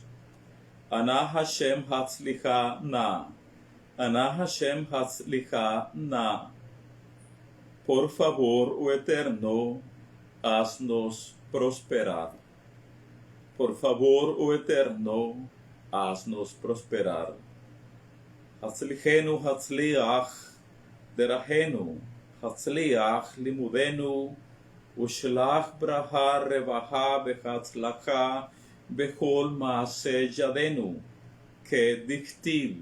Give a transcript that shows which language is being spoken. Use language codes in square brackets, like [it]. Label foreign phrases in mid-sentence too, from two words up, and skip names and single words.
[he] אנא השם הצליחה נא. אנא השם הצליחה נא. [es] Por favor, oh Eterno, haznos prosperar. Por favor, oh Eterno, haznos prosperar. [he] הצליחנו הצליח דרכנו, הצליח לימודנו, ושלח ברכה רווחה בהצלחה בכל מעשה ידינו, que dictiv.